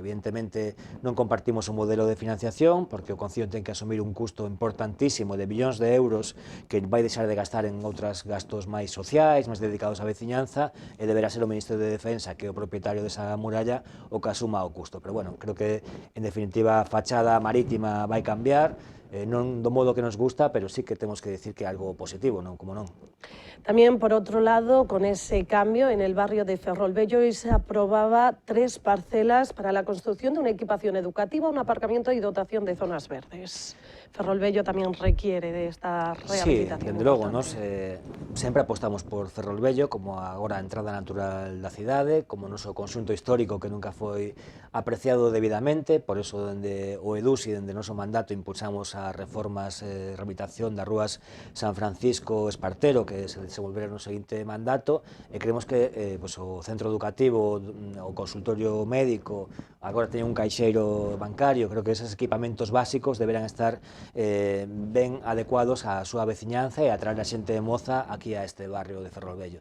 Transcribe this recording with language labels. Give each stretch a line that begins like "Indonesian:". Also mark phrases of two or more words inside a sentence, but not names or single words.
Galician: Evidentemente, non compartimos o modelo de financiación, porque o Concello ten que asumir un custo importantísimo de millóns de euros que vai deixar de gastar en outros gastos máis sociais, máis dedicados á veciñanza, e deberá ser o Ministerio de Defensa, que é o propietario desa muralla, o que asuma o custo. Pero, bueno, creo que, en definitiva, a fachada marítima vai cambiar, non do modo que nos gusta, pero sí que temos que decir que é algo positivo, non como non.
Spanish: También, por otro lado, con ese cambio en el barrio de Ferrol Vello, hoy se aprobaba 3 parcelas para la construcción de una equipación educativa, un aparcamiento y dotación de zonas verdes.
Galician: Ferrol Vello tamén requiere de esta rehabilitación. Sí, dende logo, nos sempre apostamos por Ferrol Vello como agora a entrada natural da cidade, como o noso conxunto histórico que nunca foi apreciado debidamente, por eso dende o EDUS e dende o noso mandato impulsamos as reformas e rehabilitación das rúas San Francisco Espartero, que se desenvolveron no seguinte mandato, e creemos que o centro educativo, o consultorio médico, agora teñen un caixeiro bancario, creo que esos equipamentos básicos deberán estar ben adecuados á súa veciñanza e atraer a xente moza aquí a este barrio de Ferrol Vello.